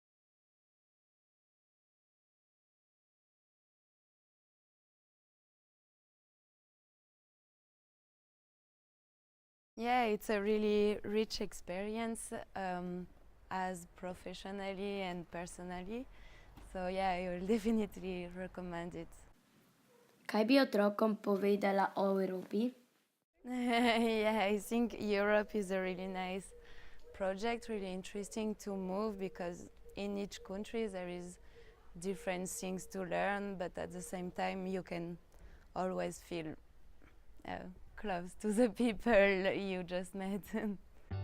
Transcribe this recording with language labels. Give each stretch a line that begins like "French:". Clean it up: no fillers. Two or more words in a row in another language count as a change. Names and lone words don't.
English: Yeah, it's a really rich experience as professionally and personally. So yeah, I will definitely recommend it.
Slovenian: Kaj bi otrokom povedala o Evropi?
English: Yeah, I think Europe is a really nice project, really interesting to move because in each country there is different things to learn, but at the same time you can always feel close to the people you just met.